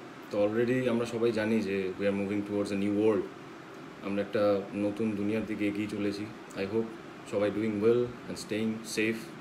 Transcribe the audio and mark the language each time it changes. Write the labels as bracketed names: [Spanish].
[Bangla] তো অলরেডি আমরা সবাই জানি যে [English] we are moving towards a new world. [Bangla] আমরা একটা নতুন দুনিয়ার দিকে এগিয়ে চলেছি। [English] I hope সবাই doing well and staying safe.